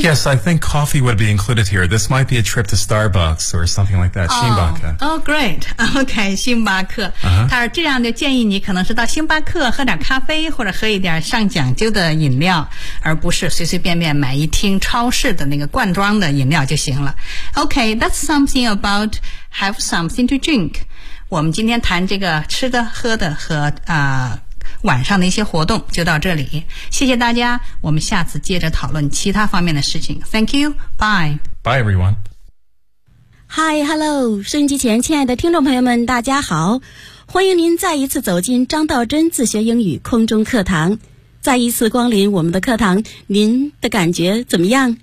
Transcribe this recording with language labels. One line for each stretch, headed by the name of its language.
English: Yes, I think coffee would be included here. This might be a trip to Starbucks or something like that.
Chinese: 星巴克。
English: Oh, great. Okay,
Chinese: 星巴克。他说这样就建议你可能是到星巴克喝点咖啡或者喝一点上讲究的饮料，而不是随随便便买一听超市的那个罐装的饮料就行了。
English: Okay, that's something about have something to drink.
Chinese: 我们今天谈这个吃的、喝的和晚上的一些活动就到这里，谢谢大家，我们下次接着讨论其他方面的事情。
English: Thank you, bye. Bye everyone. Hi, hello,
Chinese: 收音机前亲爱的听众朋友们，大家好，欢迎您再一次走进张道真自学英语空中课堂，再一次光临我们的课堂，您的感觉怎么样？